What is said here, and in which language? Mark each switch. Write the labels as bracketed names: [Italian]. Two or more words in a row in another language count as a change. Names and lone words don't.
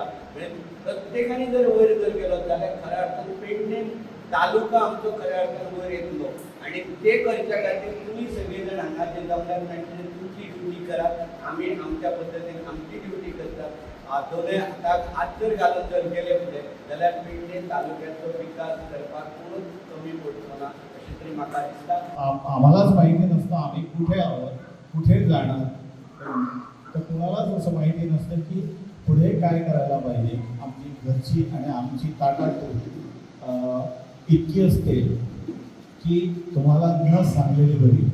[Konkani] म्हणजे प्रत्येकाने जर वयर जर गेलो जाल्यार खऱ्या अर्थान पेडणे तालुका आमचो खऱ्या अर्थान वयर येतलो आणि ते करच्या खातीर तुमी सगळे जाण हांगा जे जमल्यात तांचे तुमची ड्युटी करात, आमी आमच्या पद्दतीन आमची ड्युटी करतात. दोनूय हाताक हात जर घालून जर गेले फुडें जाल्यार पेडणे तालुक्याचो विकास करपाक कोणूच कमी पडचो ना अशें तरी म्हाका दिसता. [Marathi] आम्हालाच माहिती नसतं आम्ही कुठे आहोत, कुठे जाणार, तर कुणालाच असं माहिती नसतं की पुढे काय करायला पाहिजे. आमची घरची आणि आमची ताटातूट इतकी असते की तुम्हाला न सांगलेली बरी.